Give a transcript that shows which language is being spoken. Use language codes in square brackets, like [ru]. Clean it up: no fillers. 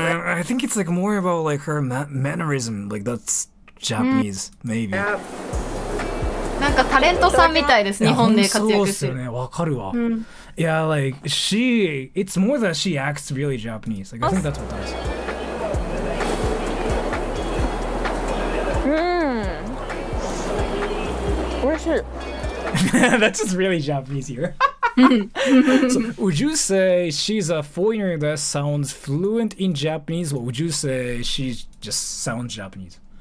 [en] I think it's like more about like her mannerism. Like that's Japanese, maybe. [ja] なんかタレントさんみたいです。日本で活躍してる。そうですよね。わかるわ。 [en] Yeah, like it's more that she acts really Japanese. Like I think that's what that is. That's just really Japanese here. So, would you say she's a foreigner that sounds fluent in Japanese, or would you say she just sounds Japanese?